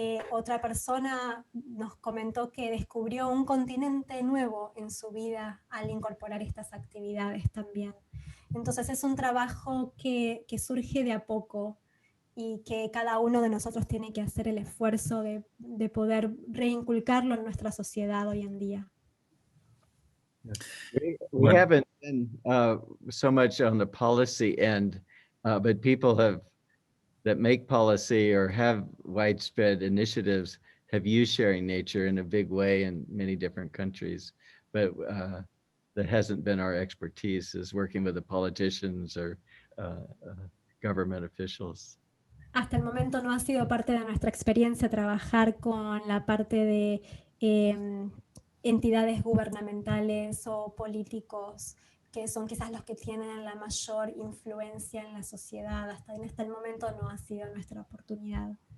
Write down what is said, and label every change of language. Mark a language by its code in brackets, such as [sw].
[es] Otra persona nos comentó que descubrió un continente nuevo en su vida al incorporar estas actividades también. Entonces es un trabajo que surge de a poco y que cada uno de nosotros tiene que hacer el esfuerzo de poder reinculcarlo en nuestra sociedad hoy en día. [en] We haven't been so much on the policy end, but people that make policy or have widespread initiatives have used sharing nature in a big way in many different countries. But that hasn't been our expertise, is working with the politicians or government officials. [es] Hasta el momento no ha sido parte de nuestra experiencia trabajar con la parte de entidades gubernamentales o políticos, que son quizás los que tienen la mayor influencia en la sociedad. Hasta el momento no ha sido nuestra oportunidad.